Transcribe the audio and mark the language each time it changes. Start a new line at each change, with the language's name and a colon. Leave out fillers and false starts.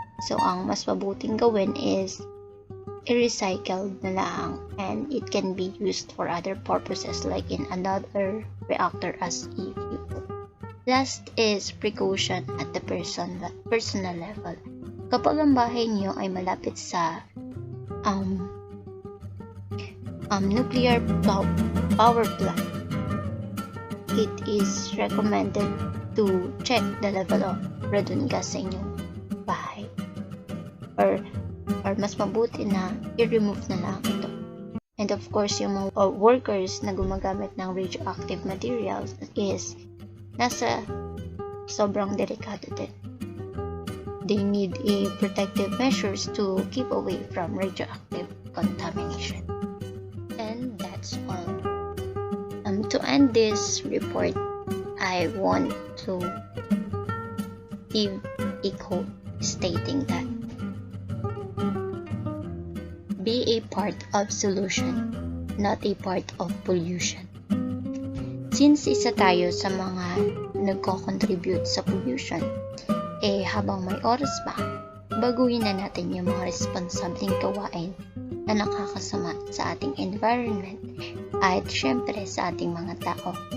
Filipino: So, ang mas mabuting gawin is i-recycle na lang,
English: and it can be used for other purposes like in another reactor as a fuel. Last is precaution at the personal level.
Filipino: Kapag ang bahay niyo ay malapit sa nuclear power plant,
English: it is recommended to check the level of radon gas
Filipino: sa inyong bahay. Or mas mabuti na i-remove na lang ito.
English: And of course,
Filipino: yung mga workers na gumagamit ng radioactive materials is nasa sobrang delikado din.
English: They need a protective measures to keep away from radioactive contamination. And that's all. To end this report, I want to give a quote stating that be a part of solution, not a part of pollution.
Filipino: Since isa tayo sa mga nagko-contribute sa pollution, habang may oras pa, baguhin na natin yung mga responsableng gawain na nakakasama sa ating environment at syempre sa ating mga tao.